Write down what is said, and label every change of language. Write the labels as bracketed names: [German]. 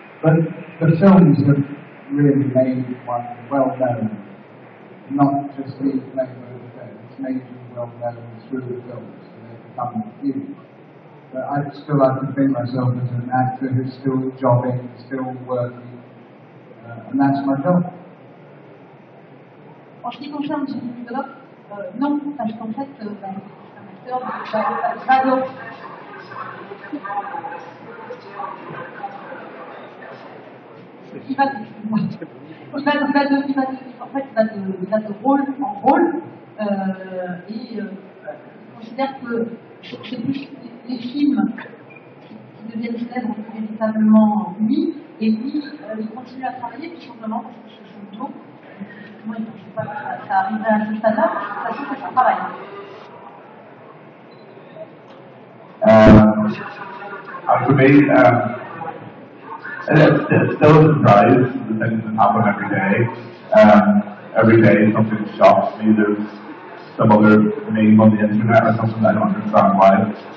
[English] But the films have really made one well known, not just being played by the film. It's made you well known through the films, and they become huge. But I still like to think myself as an actor who's still jobbing, still working, and that's my job. [French] En ce qui concerne Jimmy Murdoch, non, parce qu'en fait, c'est un acteur il va de rôle en rôle et il considère que c'est plus les films qui deviennent célèbres véritablement lui, et lui, il continue à travailler tout simplement parce que c'est son boulot. Moi, je ne pense pas que ça arriverait à ce stade-là, parce que c'est son travail. [English] For me, it's still a surprise, the things that happen every day. Every day something shocks me. There's some other meme on the internet or something I don't understand why.